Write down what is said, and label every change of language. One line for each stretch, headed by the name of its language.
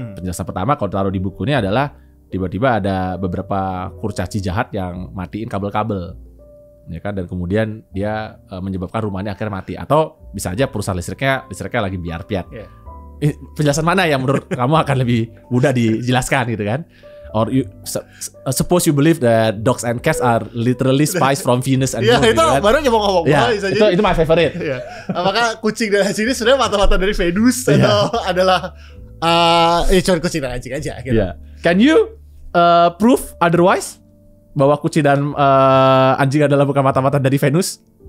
Indonesian: Penjelasan pertama kalau taruh di buku ini adalah tiba-tiba ada beberapa kurcaci jahat yang matiin kabel-kabel, ya kan, dan kemudian dia menyebabkan rumahnya akhirnya mati, atau bisa aja perusahaan listriknya lagi biar-piat. Penjelasan mana yang menurut kamu akan lebih mudah dijelaskan gitu kan?
English: Or suppose you believe that dogs and cats are literally spies from Venus and Moon.
Indonesian: Iya, itu kan? Baru mau ngomong.
English: Itu my favorite.
Indonesian: Apakah kucing dan anjing ini sebenarnya mata-mata dari Venus atau adalah cuma kucing dan anjing aja gitu.
English: Can you prove otherwise
Indonesian: bahwa kucing dan anjing adalah bukan mata-mata dari Venus?